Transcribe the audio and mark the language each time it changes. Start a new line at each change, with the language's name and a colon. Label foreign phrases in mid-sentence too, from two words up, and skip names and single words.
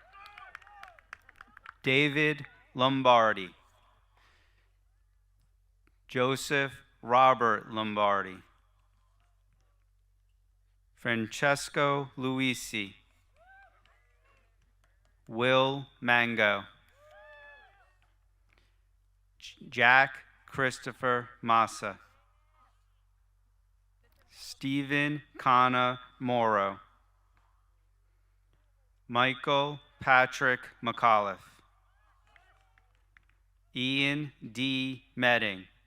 English: David Lombardi. Joseph Robert Lombardi. Francesco Luisi. Will Mango. Jack Christopher Massa. Stephen Kana Morrow. Michael Patrick McAuliffe. Ian D. Medding.